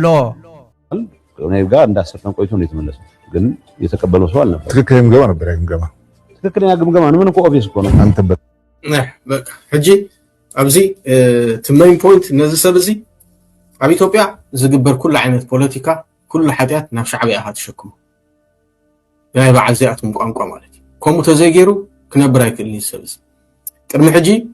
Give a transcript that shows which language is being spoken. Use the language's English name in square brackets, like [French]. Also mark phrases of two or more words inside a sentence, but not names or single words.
[Amharic] እኔ ጋር እንዳሰፈን ቆይቶ ነው የተመለሰው ግን የተቀበለው ሰው አልነበር ትክክለኛ ግምገማ ነበር ግምገማ ትክክለኛ ግምገማ ምን እኮ ኦብቪየስ እኮ ነው አንተ [Tigrinya] በቃ ሕጂ ኣብዚ [English] main point [Tigrinya] ነዚ ሰብ እዚ ኣብ ኢትዮጵያ ዝግበር ኩሉ ዓይነት ፖለቲካ ኩሉ ሓጢያት ናብ ሻዕብያ ኢኻ ትሸክሞ ናይ በዓል ዚኣቶም ቋንቋ ማለት እዩ ከምኡ ተዘይገይሩ ክነብር ኣይክእልን ሰብ ቅድሚ ሕጂ